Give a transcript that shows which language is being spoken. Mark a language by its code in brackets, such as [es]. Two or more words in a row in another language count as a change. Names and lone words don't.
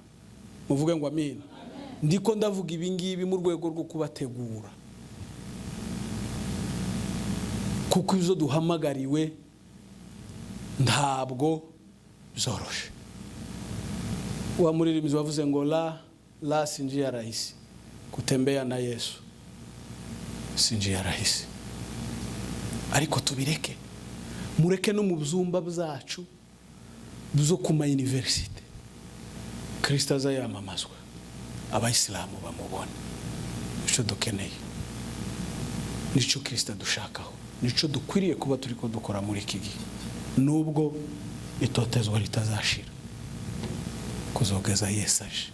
[rw] Muvuge ngo amen. Ndiko ndavuga ibingibi mu rwego rwo kubategura, kuko izo duhamagariwe ntabwo zoroshe. Wa muririmbyi wavuze ngo [sw] la si njia rahisi, kutembea na Yesu si njia rahisi. [rw] Ariko tubireke, mureke no mu byumba byacu byo ku ma university Kristo azayamamazwa, abayisilamu bamubona. Nico dukeneye, nico Kristo dushakaho, nico dukwiriye kuba turiko dukora muri iki gihe, nubwo itotezwa ritazashira kuzogeza Yesu aje.